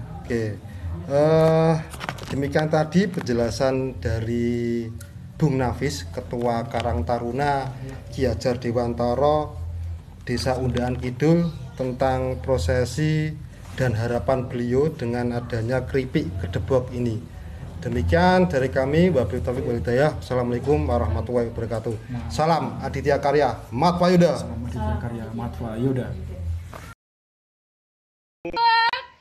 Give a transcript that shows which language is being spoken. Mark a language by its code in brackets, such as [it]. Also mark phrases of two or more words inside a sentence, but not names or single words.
[id] Demikian tadi penjelasan dari Bung Nafis, Ketua Karang Taruna Ki Hajar Dewantara Desa Undaan Kidul, tentang prosesi dan harapan beliau dengan adanya keripik gedebok ini. Demikian dari kami, [ar] وبالله توفيق والهداية. السلام عليكم ورحمة الله وبركاته. [id] Salam Aditya Karya Matwa Yuda. Salam Aditya Karya Matwa Yuda.